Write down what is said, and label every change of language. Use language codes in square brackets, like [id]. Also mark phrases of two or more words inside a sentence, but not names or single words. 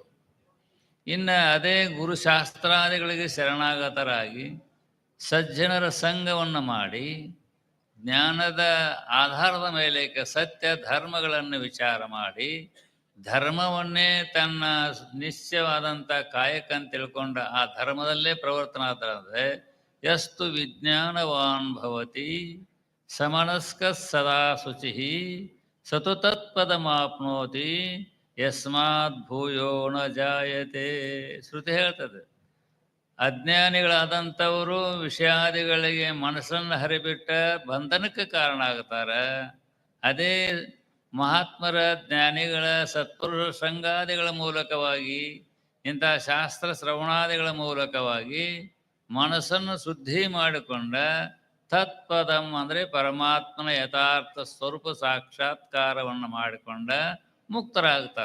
[kn] ಇನ್ನು ಅದೇ ಗುರುಶಾಸ್ತ್ರಾದಿಗಳಿಗೆ ಶರಣಾಗತರಾಗಿ ಸಜ್ಜನರ ಸಂಘವನ್ನು ಮಾಡಿ ಜ್ಞಾನದ ಆಧಾರದ ಮೇಲೆ ಸತ್ಯ ಧರ್ಮಗಳನ್ನು ವಿಚಾರ ಮಾಡಿ ಧರ್ಮವನ್ನೇ ತನ್ನ ನಿಶ್ಚಯವಾದಂಥ ಕಾಯಕಂತ ತಿಳ್ಕೊಂಡ ಆ ಧರ್ಮದಲ್ಲೇ ಪ್ರವರ್ತನಾದರೆ [sa] ಯಸ್ತು ವಿಜ್ಞಾನವಾನ್ ಭವತಿ ಸಮನಸ್ಕ ಸದಾ ಶುಚಿ ಸತು ತತ್ಪದಮಾಪ್ನೋತಿ ಯಸ್ಮಾತ್ ಭೂಯೋ ನ ಜಾಯತೆ. [kn] ಶ್ರುತಿ ಹೇಳ್ತದೆ, ಅಜ್ಞಾನಿಗಳಾದಂಥವರು ವಿಷಯಾದಿಗಳಿಗೆ ಮನಸ್ಸನ್ನು ಹರಿಬಿಟ್ಟ ಬಂಧನಕ್ಕೆ ಕಾರಣ ಆಗ್ತಾರೆ. ಅದೇ ಮಹಾತ್ಮರ ಜ್ಞಾನಿಗಳ ಸತ್ಪುರುಷ ಸಂಗಾದಿಗಳ ಮೂಲಕವಾಗಿ ಇಂಥ ಶಾಸ್ತ್ರ ಶ್ರವಣಾದಿಗಳ ಮೂಲಕವಾಗಿ ಮನಸ್ಸನ್ನು ಶುದ್ಧಿ ಮಾಡಿಕೊಂಡ ತತ್ಪದಂ ಅಂದರೆ ಪರಮಾತ್ಮನ ಯಥಾರ್ಥ ಸ್ವರೂಪ ಸಾಕ್ಷಾತ್ಕಾರವನ್ನು ಮಾಡಿಕೊಂಡ ಮುಕ್ತರಾಗ್ತಾರೆ.